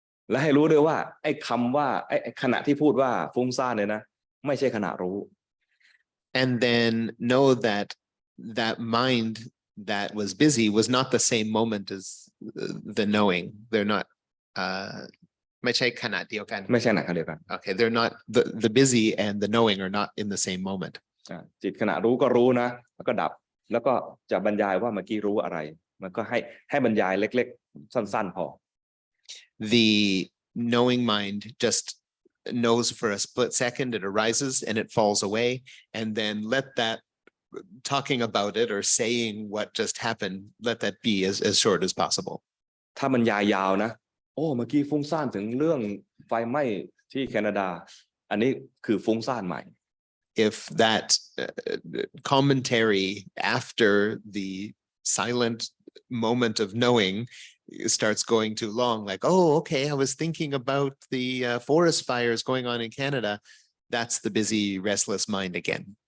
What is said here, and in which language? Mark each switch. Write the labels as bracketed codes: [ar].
[th] และให้รู้ด้วยว่าไอ้คำว่าไอ้ขณะที่พูดว่าฟุ้งซ่านเนี่ยนะไม่ใช่ขณะรู้ [en] And then know that that mind that was busy was not the same moment as the knowing. They're not, [th] ไม่ใช่ขณะเดียวกัน ไม่ใช่ขณะเดียวกัน [en] Okay, they're not, the busy and the knowing are not in the same moment. [th] จิตขณะรู้ก็รู้นะแล้วก็ดับแล้วก็จะบรรยายว่าเมื่อกี้รู้อะไรมันก็ให้บรรยายเล็กๆสั้นๆพอ [en] The knowing mind just knows for a split second, it arises and it falls away, and then let that talking about it or saying what just happened, let that be as short as possible. [th] ถ้าบรรยายยาวนะโอ้เมื่อกี้ฟุ้งซ่านถึงเรื่องไฟไหม้ที่แคนาดาอันนี้คือฟุ้งซ่านใหม่ [en] If that commentary after the silent moment of knowing starts going too long, like, oh, okay, I was thinking about the forest fires going on in Canada, that's the busy, restless mind again.